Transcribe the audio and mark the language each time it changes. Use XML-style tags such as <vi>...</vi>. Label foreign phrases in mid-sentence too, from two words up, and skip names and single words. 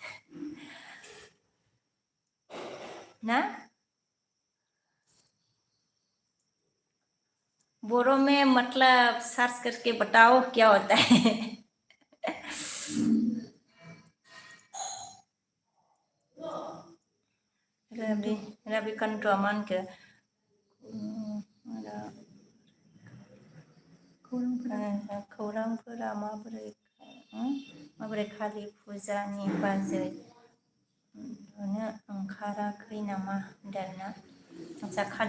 <hi>ना बोरो में मतलब सर्च करके बताओ क्या होता है रबी रबी कंट्रोमान के</hi> <brx>खौरांफोरा माबोरै खालि फुजानि बाजै नुनो ओंखाराखै नामा होनदोंना आच्छा</brx>